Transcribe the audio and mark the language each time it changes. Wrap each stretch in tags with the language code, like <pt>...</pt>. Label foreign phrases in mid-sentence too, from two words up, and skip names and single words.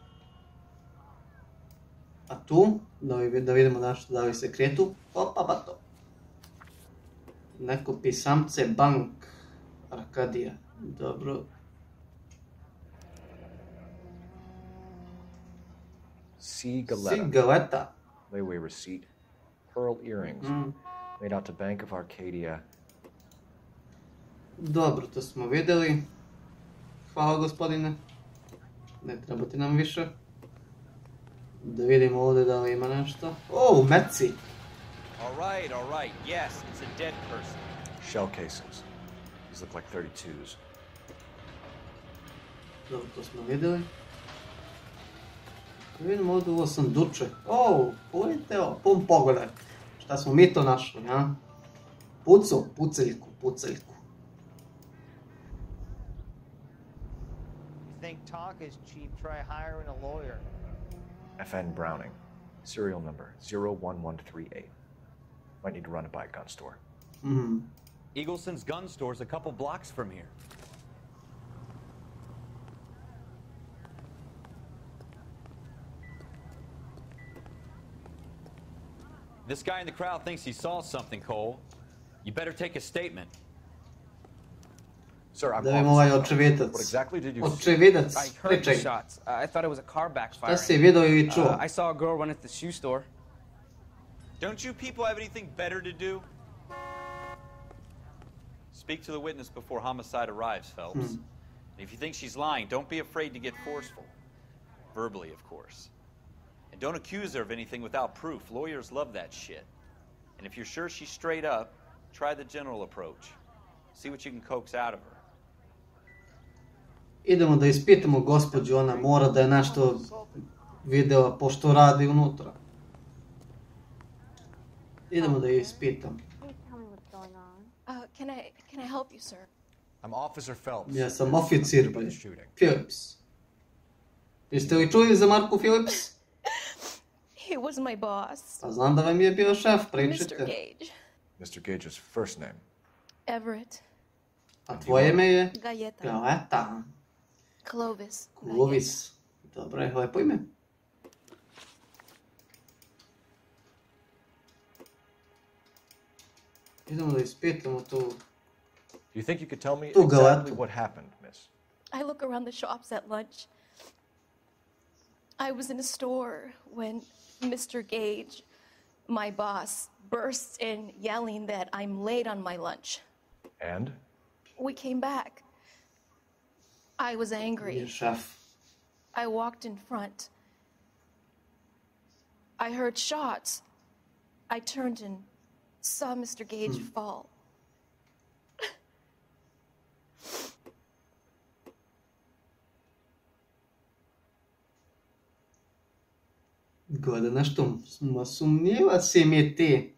<sr>A tu, da vidimo nešto da li se kretu. Opa, pa to. Neko pisamce, bank, Arkadija. Dobro. Cigaleta.</sr> <en>Layaway receipt. Pearl earrings. Made out to Bank of Arcadia.</en> <sr>Dobro, to smo vidjeli. Hvala, gospodine. Ne treba ti nam više. Da vidimo ovdje da li ima nešto. Oh, meci!</sr> <en>All right. Yes, it's a dead person. Shell casings. These look like 32s.</en> <sr>Dobro, to smo vidjeli. Vidimo ovdje ovo sanduče. Oh, pogledajte ovo, pun pogled. Šta smo mi to našli, ja? Puceljku.</sr> <en>Think talk is cheap, try hiring a lawyer. FN Browning. Serial number 01138. Might need to run it by a gun store. Eagleson's gun store's a couple blocks from here. This guy in the crowd thinks he saw something, Cole. You better take a statement. Sir, I'm</en> <sr>Da vidimo ovaj očevidac.</sr> <en>What exactly did you see?</en> <sr>Očevidac,</sr> <en>I heard the</en> <sr>pričaj.</sr> <en>shots. I thought it was a car</en> <sr>Šta</sr> <en>backfiring.</en> <sr>si vidio ili čuo?</sr> <en>I saw a girl run at the shoe store. Don't you people have anything better to do? Speak to the witness before homicide arrives, Phelps. And if you think she's lying, don't be afraid to get forceful. Verbally, of course. And don't accuse her of anything without proof. Lawyers love that shit. And if you're sure she's straight up, try the general approach. See what you can coax out of her.</en> <sr>Idemo da ispitamo gospođu, ona mora da je nešto vidjela pošto radi unutra. Idemo da je ispitam.</sr> <en>Can I help you, sir? I'm Officer Phelps.</en> <sr>Ja sam oficir,</sr> <en>By</en> <sr>bre.</sr> <en>the shooting. Phillips.</en> <sr>Jeste li čuli za Marku Phillips?</sr> <en>He was my boss,</en> <sr>Pa znam da vam je bio šef,</sr> <en>Mr.</en> <sr>pričajte.</sr> <en>Gage. Mr. Gage's first name. Everett.</en> <sr>A tvoje ime je?</sr> <en>Galleta.</en> <sr>Galeta.</sr> <en>Clovis.</en> <sr>Clovis. Dobro je, lepo ime. Idemo da ispitamo tu.</sr> <en>Do you think you could tell me</en> <sr>Tu</sr> <en>exactly</en> <sr>Galetu.</sr> <en>what happened, miss? I look around the shops at lunch. I was in a store when Mr. Gage, my boss, bursts in yelling that I'm late on my lunch. And? We came back. I was</en> <sr>Je</sr> <en>angry.</en> <sr>šef.</sr> <en>I walked in front. I heard shots. I turned and saw Mr. Gage fall.</en> <sr>Gledaj nešto, sumnjiva si mi ti.</sr>